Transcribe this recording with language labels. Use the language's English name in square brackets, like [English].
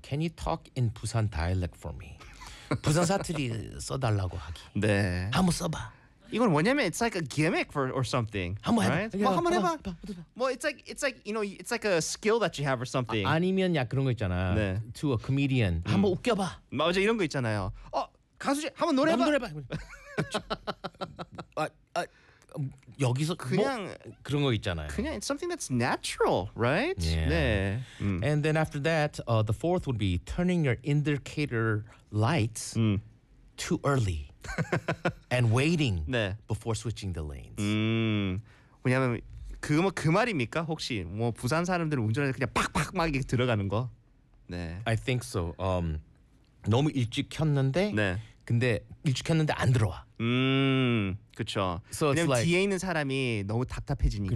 [English] Can you talk in Busan dialect for me? [Korean] 부산 사투리 써달라고 하기. 네. 한번 써봐. 이건 뭐냐면 [English] it's like a gimmick or something. [Korean] 한번 [English] right? [Korean] 해봐. 뭐 한번 해봐. [English] 뭐 it's like you know it's like a skill that you have or something. [Korean] 아니면 약 그런 거 있잖아. 네. [English] To a comedian. [Korean] 한번 웃겨봐. 맞아 이런 거 있잖아요. 가수지 한번 노래해봐. 여기서 그냥 뭐 그런 거 있잖아요. 그냥 [English] it's something that's natural, right? Yeah. [Korean] 네. [English] And then after that, the fourth would be turning your indicator lights too early and waiting [Korean] 네. [English] before switching the lanes. [Korean] 왜냐면 그 말입니까? 혹시 뭐 부산 사람들은 운전해서 그냥 팍팍 막 이렇게 들어가는 거? 네. [English] I think so. [Korean] 너무 일찍 켰는데 네. 근데 일찍 켰는데 안 들어와. 그렇죠. [English] So [Korean] 왜냐면 뒤에 있는 사람이 너무 답답해지니까.